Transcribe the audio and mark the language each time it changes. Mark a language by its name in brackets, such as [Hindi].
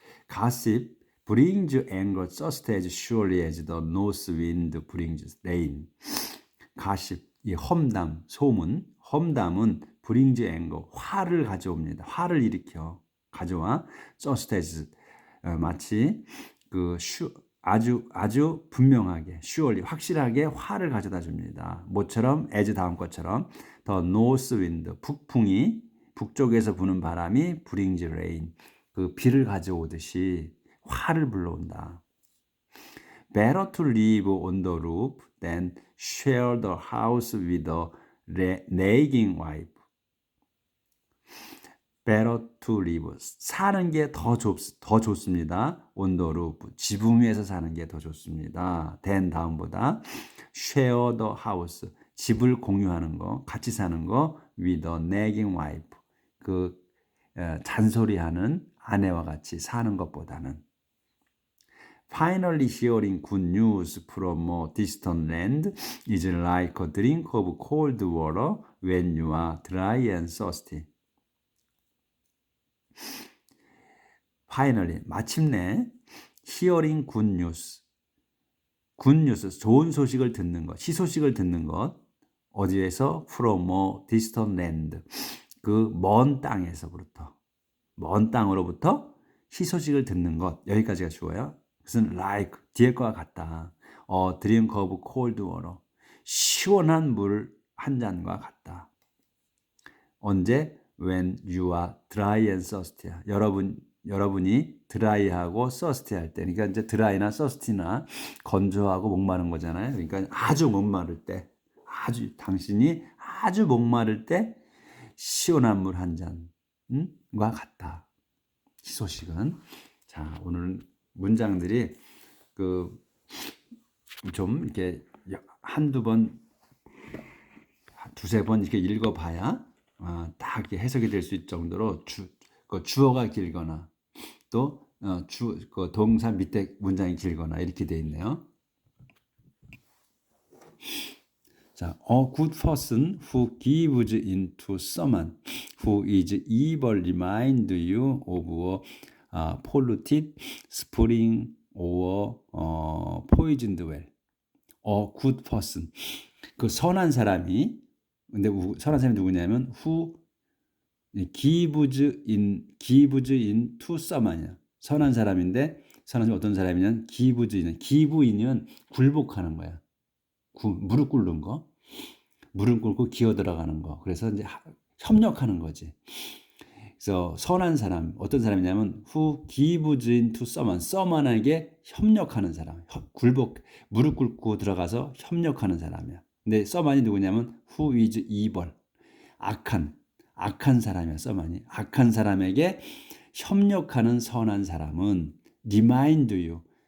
[English] Gossip brings anger just as surely as the north wind brings rain. Gossip, [Korean] 이 험담, 소문, 험담은 [English] brings anger, [Korean] 화를 가져옵니다. 화를 일으켜. 가져와. [English] just as [Korean] 마치 아주 분명하게 [English] surely [Korean] 확실하게 화를 가져다 줍니다. 뭐처럼 as 다음 것처럼 [English] the north wind [Korean] 북풍이 북쪽에서 부는 바람이 [English] brings rain [Korean] 그 비를 가져오듯이 화를 불러온다. [English] Better to live on the roof than share the house with a nagging wife. Better to live. [Korean] 사는 게 더 좋습니다. [English] on the roof. [Korean] 지붕 위에서 사는 게 더 좋습니다. [English] than [Korean] 다음보다 [English] share the house. [Korean] 집을 공유하는 거, 같이 사는 거 [English] with a nagging wife. [Korean] 잔소리하는 아내와 같이 사는 것보다는. [English] Finally hearing good news from a distant land is like a drink of cold water when you are dry and thirsty. Finally, [Korean] 마침내 [English] hearing good news. good news, [Korean] 좋은 소식을 듣는 것, 희소식을 듣는 것. 어디에서? [English] From a distant land. [Korean] 그 먼 땅에서부터. 먼 땅으로부터 희소식을 듣는 것. 여기까지가 주어요. 그것은 like 뒤에 거와 같다. [English] drink of cold water. [Korean] 시원한 물 한 잔과 같다. 언제? [English] When you are dry and thirsty. [Korean] 여러분이 드라이하고 서스티 할 때, 그러니까 이제 드라이나 서스티나 건조하고 목마른 거잖아요. 그러니까 아주 목마를 때, 당신이 아주 목마를 때 시원한 물 한 잔과 같다. 희소식은. 자, 오늘 문장들이 좀 이렇게 한두 번, 두세 번 이렇게 읽어봐야 딱 이렇게 해석이 될 수 있을 정도로 주어가 길거나 또 동사 밑에 문장이 길거나 이렇게 돼 있네요. [English] 자, a good person who gives in to someone who is evil remind you of a polluted spring or poisoned well. A good person. [Korean] 그 선한 사람이, 근데 선한 사람이 누구냐면 [English] who gives in to someone [Korean] 이야. 선한 사람인데 선한 사람이 어떤 사람이냐면 give인은 굴복하는 거야. 무릎 꿇는 거. 무릎 꿇고 기어 들어가는 거. 그래서 이제 협력하는 거지. 그래서 선한 사람, 어떤 사람이냐면 [English] who gives in to someone [Korean] 에게 협력하는 사람. 무릎 꿇고 들어가서 협력하는 사람이야. 근데 someone이 누구냐면 [English] who is evil. [Korean] 악한 사람이야, someone이. 악한 사람에게 협력하는 선한 사람은 [English] remind you.